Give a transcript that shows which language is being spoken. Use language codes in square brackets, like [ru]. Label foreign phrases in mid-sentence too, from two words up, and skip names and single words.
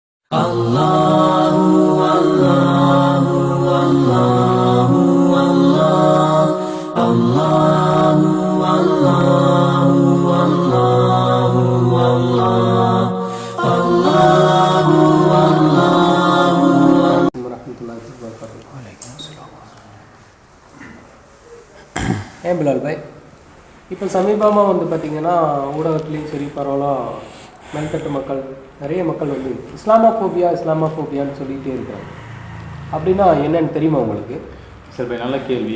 [ar] الله الله الله الله الله الله الله الله الله الله ورحمة الله وبركاته. Waalaikumsalam. [ta] பிலால் பாய், இப்போ சமீபமாக பார்த்திங்கன்னா ஊடகத்துலேயும் சரி பரவலாக மேல்தட்டு மக்கள் நிறைய மக்கள் இஸ்லாமோஃபோபியான்னு சொல்லிகிட்டே இருக்கிறாங்க. அப்படின்னா என்னன்னு தெரியுமா உங்களுக்கு? சரி, நல்ல கேள்வி.